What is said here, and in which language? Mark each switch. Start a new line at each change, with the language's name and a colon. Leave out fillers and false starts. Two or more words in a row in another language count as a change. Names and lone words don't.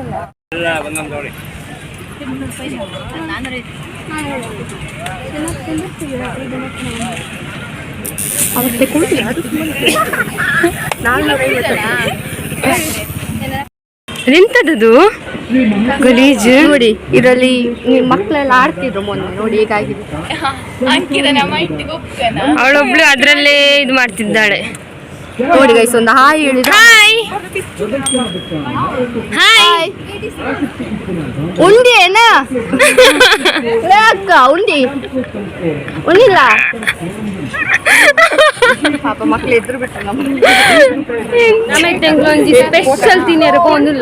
Kannada: ಎಂತದದು ಗಲೀಜು ನೋಡಿ. ಇದರಲ್ಲಿ ಮಕ್ಕಳೆಲ್ಲ ಆಡ್ತಿದ್ರು ಮೊನ್ನೆ, ನೋಡಿ ಹೇಗಾಗಿದೆ. ಅವಳೊಬ್ಳು ಅದ್ರಲ್ಲೇ ಇದು ಮಾಡ್ತಿದ್ದಾಳೆ. ನೋಡಿ ಗೈಸ್, ಒಂದು ಹಾಯ್ ಹೇಳಿದ. ಹಾಯ್ ಹಾಯ್
Tulu: ಉಂಡಿ ಏನ ಅಕ್ಕ?
Kannada: ಉಂಡಿ ಉಂಡಿಲ್ಲ ಪಾಪ ಮಕ್ಳು ಎದ್ರು ಬಿಟ್ರು.
Tulu: ನಮಗೆ ಒಂಜಿ ಸ್ಪೆಷಲ್ ತಿನ್ನರು ಒಂದಿಲ್ಲ.